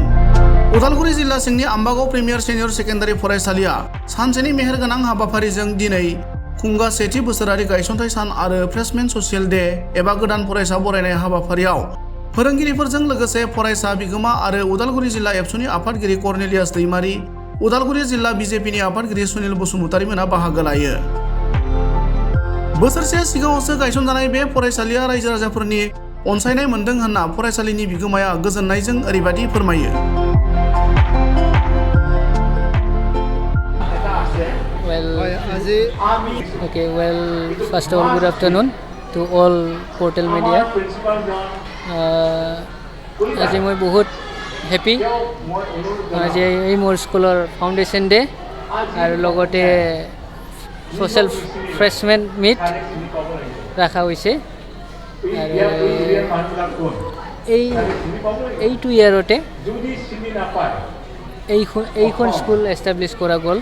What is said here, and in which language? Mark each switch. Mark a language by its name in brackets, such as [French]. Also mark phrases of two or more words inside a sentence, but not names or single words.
[Bodo] उदालगुरि जिल्ला सिंनि आम्बागाव प्रिमियार सिनियर सेकेन्डारि फरायसालिया सानसेनि मेहेरगोनां हाबाफारिजों दिनै खुंगा सेथि बोसोरारि गायसनथाय सान आरो [English] freshmen social day [Bodo] एबा गोदान फरायसा बरायनाय हाबाफारियाव फोरोंगिरिफोरजों लोगोसे फरायसा बिगोमा आरो उदालगुरि जिल्ला एबसुनि आफादगिरि कर्नेलियास दैमारि, उदालगुरि जिल्ला बिजेपिनि आफादगिरि सुनिल बसुमतारिमोना बाहागो लायो। बोसोरसे सिगाङावसो गायसनजानाय बे फरायसालिया रायजो राजाफोरनि अनसायनाय मोनदों होनना फरायसालिनि बिगोमाया गोजोननायजों ओरैबायदि फोरमायो। [English] First of all, good afternoon to all portal media. [Assamese] আজি মই বহুত হেপি আজি এই মোৰ স্কুলৰ [English] foundation day [Assamese] আৰু লগতে [English] social freshmen meet [Assamese] ৰাখা হৈছে আৰু এইটো ইয়াৰতে এইখন স্কুল এষ্টাব্লিছ কৰা গ'ল।